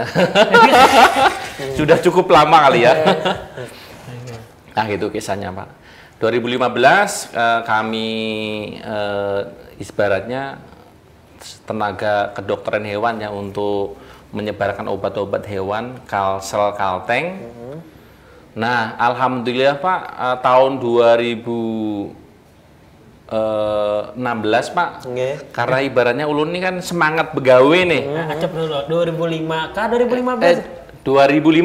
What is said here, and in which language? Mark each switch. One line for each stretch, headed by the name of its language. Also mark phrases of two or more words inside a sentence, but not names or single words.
Indonesian: Sudah cukup lama kali ya. Nah itu kisahnya Pak. 2015 kami ibaratnya tenaga kedokteran hewan ya untuk menyebarkan obat-obat hewan, Kalsel, Kalteng. Nah, alhamdulillah Pak, tahun 2016 Pak, karena ibaratnya ulun ini kan semangat begawe nih. Acap dulu, 2005 kah 2015? 2005.